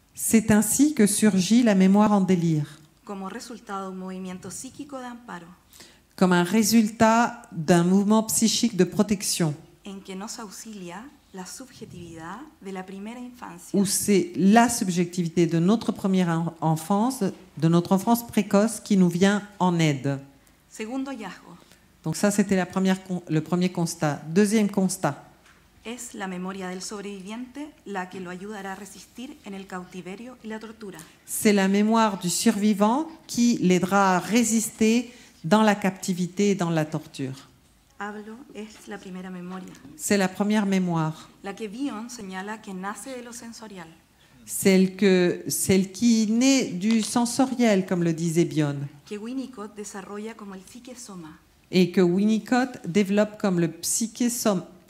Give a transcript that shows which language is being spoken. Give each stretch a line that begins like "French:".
French: C'est ainsi que surgit la mémoire en délire,
Spanish: como resultado de un movimiento psíquico de amparo,
French: comme un résultat d'un mouvement psychique de protection
Spanish: en que nos auxilia la subjetividad de la primera infancia.
French: où c'est la subjectivité de notre première enfance, de notre enfance précoce qui nous vient en aide.
Spanish: Segundo hallazgo,
French: Donc ça, c'était le premier constat. Deuxième constat,
Spanish: es la memoria del sobreviviente la que lo ayudará a resistir en el cautiverio y la tortura.
French: c'est la mémoire du survivant qui l'aidera à résister dans la captivité et dans la torture.
Spanish: Hablo es la primera memoria,
French: C'est la première mémoire,
Spanish: la que Bion señala que nace de lo sensorial.
French: celle qui naît du sensoriel, comme le disait Bion,
Spanish: Que Winnicott desarrolla como el psiquesoma,
French: et que Winnicott développe comme le psychésoma,